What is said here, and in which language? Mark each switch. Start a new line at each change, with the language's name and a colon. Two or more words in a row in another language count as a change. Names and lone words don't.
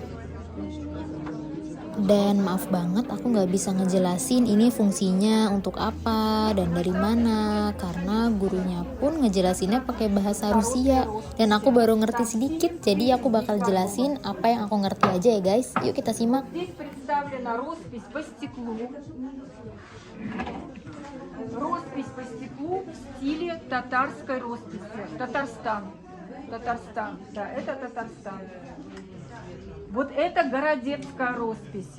Indonesian: Dan maaf banget aku gak bisa ngejelasin ini fungsinya untuk apa dan dari mana, karena gurunya pun ngejelasinnya pakai bahasa Rusia dan aku baru ngerti sedikit, jadi aku bakal jelasin apa yang aku ngerti aja ya guys. Yuk kita simak.
Russian: Роспись по стеклу в стиле татарской росписи. Татарстан, да, это Татарстан. Вот это городецкая роспись.